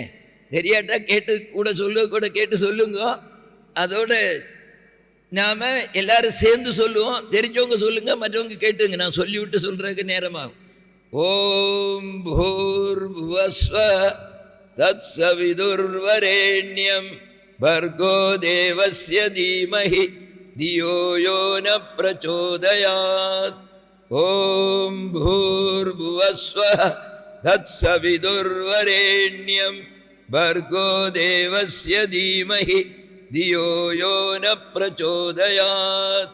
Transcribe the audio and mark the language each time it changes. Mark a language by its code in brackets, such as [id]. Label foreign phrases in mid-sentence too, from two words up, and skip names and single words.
[ta] தெரியாட்டா கேட்டு கேட்டு சொல்லுங்க. அதோட நாம் எல்லாரும் சேர்ந்து சொல்லுவோம். தெரிஞ்சவங்க சொல்லுங்க, மற்றவங்க கேட்டுங்க. நான் சொல்லிவிட்டு சொல்கிறதுக்கு நேரமாகும். [sa] ॐ भूर्भुवस्व तत्सवितुर्वरेण्यं भर्गो देवस्य धीमहि धियो यो न प्रचोदयात्. ॐ भूर्भुवस्वः तत्सविदुर्वरेण्यं भर्गो देवस्य धीमहि धियो यो न प्रचोदयात्.